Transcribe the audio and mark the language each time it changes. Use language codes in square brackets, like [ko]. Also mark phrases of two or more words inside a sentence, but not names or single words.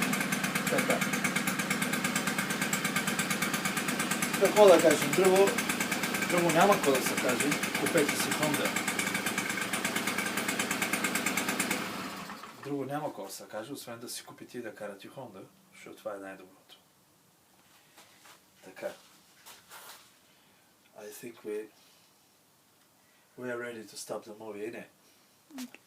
[bg] Така. Какво да кажем? Друго няма какво да се каже. Купете си Honda. Друго няма какво да се каже, освен да си купите и да карате Honda, защото това е най-доброто. Така. [en] I think we are ready to stop the movie, innit?